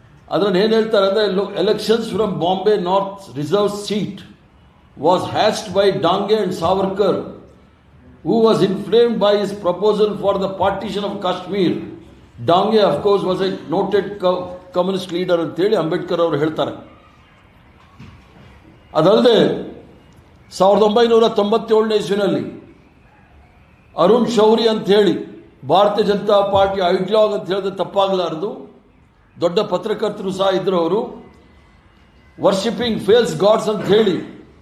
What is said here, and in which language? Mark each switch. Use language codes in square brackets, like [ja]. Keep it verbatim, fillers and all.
[kn] ಅದನ್ನು ಏನು ಹೇಳ್ತಾರೆ ಅಂದರೆ, [en] Elections from Bombay north reserve seat was hashed by Dange and Savarkar who was inflamed by his proposal for the partition of Kashmir. Dange, of course, was a noted co- communist leader [kn] ಅಂತೇಳಿ ಅಂಬೇಡ್ಕರ್ ಅವರು ಹೇಳ್ತಾರೆ. ಅದಲ್ಲದೆ ಸಾವಿರದ ಒಂಬೈನೂರ ತೊಂಬತ್ತೇಳನೇ ಇಸ್ವಿನಲ್ಲಿ ಅರುಣ್ ಶೌರಿ ಅಂಥೇಳಿ ಭಾರತೀಯ ಜನತಾ ಪಾರ್ಟಿ ಐಡ್ಲಾಗ್ ಅಂತ ಹೇಳಿದ್ರೆ ತಪ್ಪಾಗಲಾರದು, ದೊಡ್ಡ ಪತ್ರಕರ್ತರು ಸಹ ಇದ್ದರು ಅವರು. ವರ್ಷಿಪಿಂಗ್ ಫೇಲ್ಸ್ ಗಾಡ್ಸ್ ಅಂಥೇಳಿ